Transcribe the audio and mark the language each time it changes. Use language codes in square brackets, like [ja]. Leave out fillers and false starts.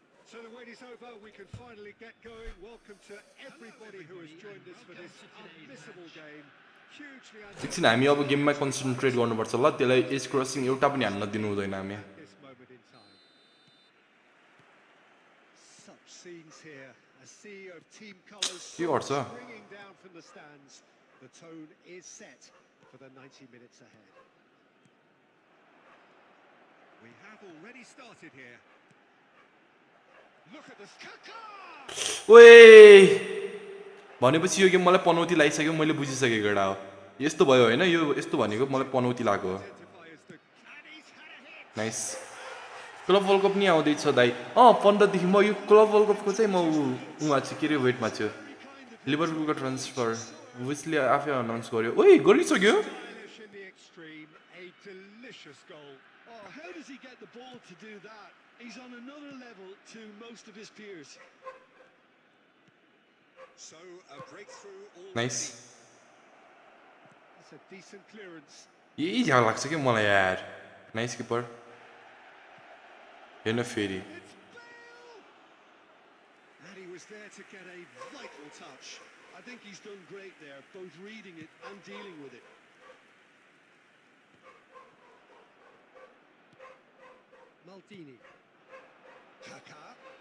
[en] So the wait is over, we can finally get going. Welcome to everybody who has joined us for this unmissable game. Hugely [ne] एकछिन हामी अब गेममा concentrate गर्नुपर्छ ल त्यसलाई as crossing एउटा पनि हान्न दिनु हुँदैन हामी [en] this moment in time. Such scenes here. A sea of team colours springing down from the stands. The tone is set for the 90 minutes ahead. We have already started here. Look at this kickoff! [ne] ओए भनेपछि यो game मलाई पनौती लागिसक्यो मैले बुझिसकेको केटा हो यस्तो भयो होइन यो यस्तो भनेको मलाई पनौती लाग्यो नाइस क्लब वर्ल्ड कप नि आउँदैछ दाइ 15 देखि म यो क्लब वर्ल्ड कपको चाहिँ म उहाँ छु के अरे वेटमा छु लिभरपुलको ट्रान्सफर विचले आफै अनाउन्स गर्यो ओइ गरिसक्यो [en] How does he get the ball to do that? He's on another level to most of his peers. So a breakthrough all nice It's a decent clearance. [ne] यही झ्याउ लाग्छ कि मलाई यार नाइस किपर हेर्न फेरि [en] It's Bale! And he was there to get a vital touch. I think he's done great there, both reading it and dealing with it. Maldini. Kaka.